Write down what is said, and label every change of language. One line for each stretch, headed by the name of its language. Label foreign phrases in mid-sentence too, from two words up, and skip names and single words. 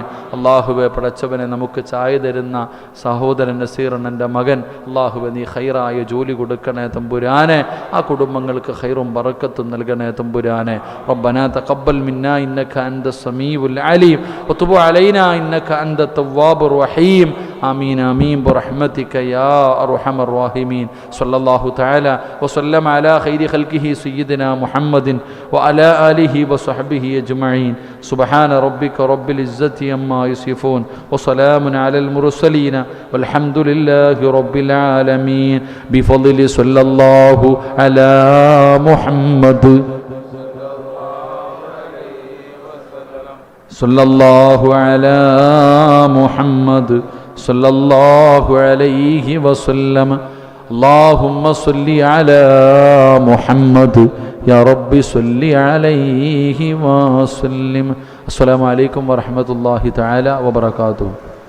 Malayalam: അല്ലാഹുവേ പടച്ചവനെ, നമുക്ക് ചായ തരുന്ന സഹോദരൻ നസീറിൻ്റെ മകൻ, അല്ലാഹുവേ, നീ ഖൈറായ ജോലി കൊടുക്കണേ തമ്പുരാനെ. ആ കുടുംബങ്ങൾക്ക് ഖൈറും ബറക്കത്തും നൽകണേ തമ്പുരാനെ.
Arabic: ربنا تقبل منا إنك أنت السميع العليم وتب علينا إنك أنت التواب الرحيم. آمين آمين برحمتك يا أرحم الراحمين. صلى الله تعالى وسلم على خير خلقه سيدنا محمد وعلى آله وصحبه أجمعين. سبحان ربك رب العزة عما يصفون وسلام على المرسلين والحمد لله رب العالمين. بفضل صلى الله على محمد صلى الله على محمد صلى الله عليه وسلم. اللهم صل على محمد يا رب صل عليه وسلم. السلام عليكم ورحمة الله تعالى وبركاته.